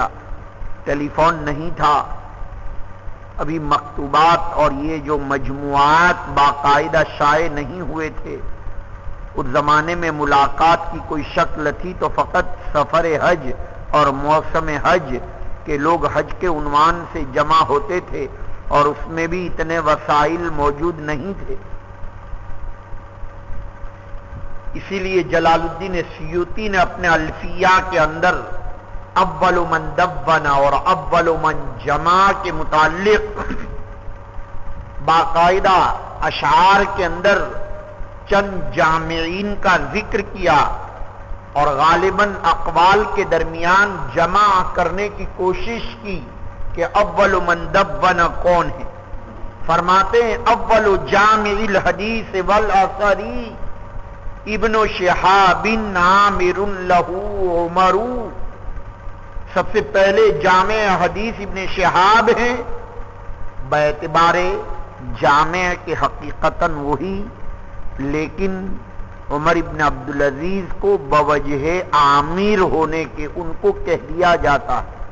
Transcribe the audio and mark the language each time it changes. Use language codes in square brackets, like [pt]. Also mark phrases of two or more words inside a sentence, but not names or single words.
[ur] ٹیلی فون نہیں تھا، ابھی مکتوبات اور یہ جو مجموعات باقاعدہ شائع نہیں ہوئے تھے، اس زمانے میں ملاقات کی کوئی شکل تھی تو فقط سفر حج اور موسم حج کے لوگ حج کے عنوان سے جمع ہوتے تھے، اور اس میں بھی اتنے وسائل موجود نہیں تھے۔ اسی لیے جلال الدین سیوطی نے اپنے الفیہ کے اندر [ar] اول من دبن [ur] اور [ar] اول من جمع [ur] کے متعلق باقاعدہ اشعار کے اندر چند جامعین کا ذکر کیا، اور غالباً اقوال کے درمیان جمع کرنے کی کوشش کی کہ [ar] اول من دبن [ur] کون ہے۔ فرماتے ہیں [ar] اول جامع الحدیث والاثر ابن شہاب عامر لہ عمر، [ur] سب سے پہلے جامع حدیث ابن شہاب ہیں، باعتبار جامع کے حقیقتاً وہی، لیکن عمر ابن عبدالعزیز کو بوجہ عامر ہونے کے ان کو کہہ دیا جاتا ہے۔